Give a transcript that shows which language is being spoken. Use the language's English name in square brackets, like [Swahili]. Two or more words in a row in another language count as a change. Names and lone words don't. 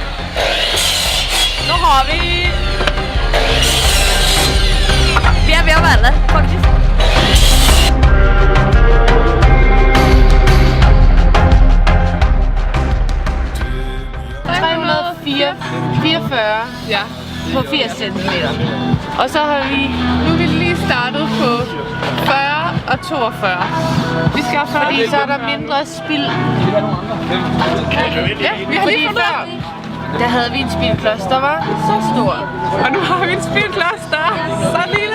[Norwegian] Nå har vi er ved å være der, faktisk. [Danish] Ja, på 80 centimeter. Og så har vi, nu er vi lige startet på 40 og 42. Vi skal have 40, fordi så er der mindre spild. Ja, vi har lige før. Der havde vi en spildklods, der var så stor. Og nu har vi en spildklods, der er så lille.